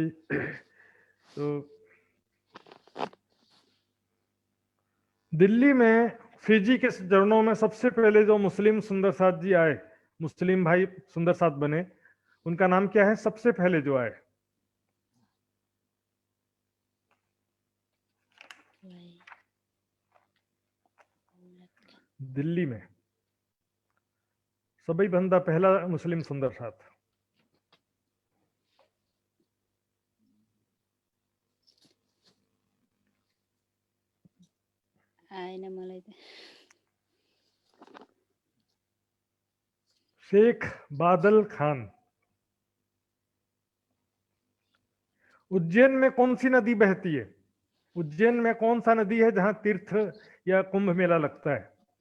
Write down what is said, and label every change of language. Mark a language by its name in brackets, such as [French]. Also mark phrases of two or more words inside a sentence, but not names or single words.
[Hindi] तो दिल्ली में फिजी के चरणों में सबसे पहले जो मुस्लिम सुंदर साथ जी आए, मुस्लिम भाई सुंदर साथ बने, उनका नाम क्या है? सबसे पहले जो आए दिल्ली में, सभी बंदा पहला मुस्लिम सुंदर साथ। [Nepali] आएन मलाई त। शेख बादल खान। [Hindi] उज्जैन में कौन सी नदी बहती है? उज्जैन में कौन सा नदी है जहां तीर्थ या कुंभ मेला लगता है?